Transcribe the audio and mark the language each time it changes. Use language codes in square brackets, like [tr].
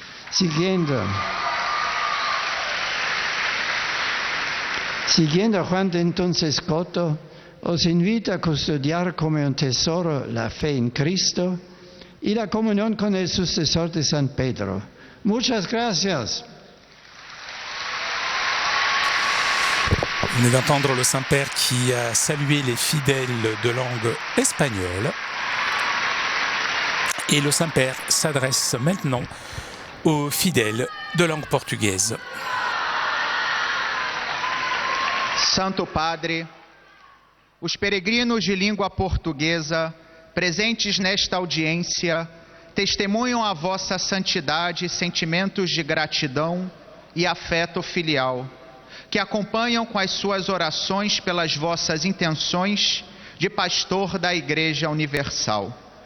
[es] Siguiendo a Juan de entonces Coto, os invito a custodiar como un tesoro la fe en Cristo y la comunión con el sucesor de San Pedro. Muchas gracias. [fr] Vous venez d'entendre le Saint-Père qui a salué les fidèles de langue espagnole. Et le Saint-Père s'adresse maintenant aux fidèles de langue portugaise. [pt] Santo Padre, os peregrinos de língua portuguesa presentes nesta audiência testemunham a vossa santidade, sentimentos de gratidão e afeto filial, que acompanham com as suas orações pelas vossas intenções de pastor da Igreja Universal.